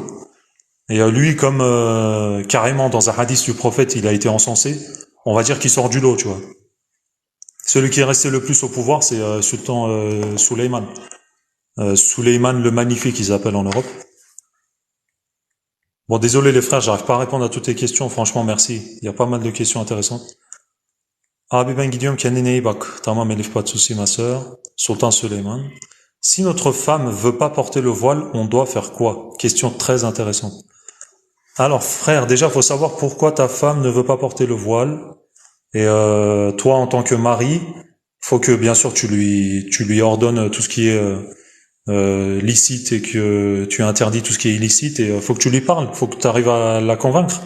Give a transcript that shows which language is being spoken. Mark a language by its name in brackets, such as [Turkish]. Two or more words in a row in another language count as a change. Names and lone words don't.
[French] Et lui, comme carrément dans un hadith du prophète, il a été encensé, on va dire qu'il sort du lot, tu vois. Celui qui est resté le plus au pouvoir, c'est sultan Suleiman. Suleiman le Magnifique, ils appellent en Europe. Bon, désolé les frères, j'arrive pas à répondre à toutes les questions, franchement, merci. Il y a pas mal de questions intéressantes. [Turkish] Abi ben gidiyorum kendine iyi bak. Tamam Elif, [French] pas de souci ma sœur. Sultan Suleiman. Si notre femme veut pas porter le voile, on doit faire quoi? Question très intéressante. Alors frère, déjà faut savoir pourquoi ta femme ne veut pas porter le voile. Et toi en tant que mari, faut que bien sûr tu lui ordonnes tout ce qui est licite et que tu interdis tout ce qui est illicite et faut que tu lui parles, faut que tu arrives à la convaincre.